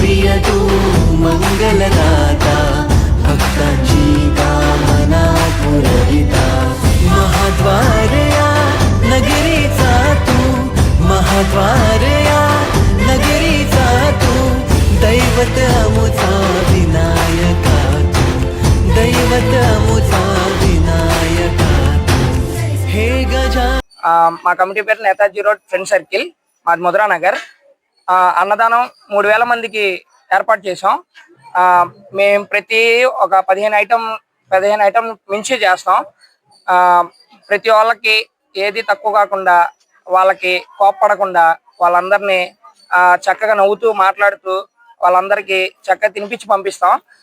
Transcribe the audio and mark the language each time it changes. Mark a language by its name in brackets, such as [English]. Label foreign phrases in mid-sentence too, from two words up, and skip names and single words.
[Marathi] तू मंगलदाता भक्तांची कामना पुरविता महाद्वार या नगरीचा तू महाद्वार या नगरीचा तू दैवत अमुचा विनायका तू दैवत अमुचा विनायका तू हे गजा। [Telugu] మా కమిటీ పేరు నేతాజీ రోడ్ ఫ్రెండ్ సర్కిల్, మాది ముద్రా నగర్. అన్నదానం 3000 మందికి ఏర్పాటు చేసాం. మేము ప్రతి ఒక 15 ఐటమ్ మించి చేస్తాం. ప్రతి వాళ్ళకి ఏది తక్కువ కాకుండా, వాళ్ళకి కోప్పడకుండా, వాళ్ళందరినీ చక్కగా నవ్వుతూ మాట్లాడుతూ వాళ్ళందరికీ చక్కగా తినిపించి పంపిస్తాం.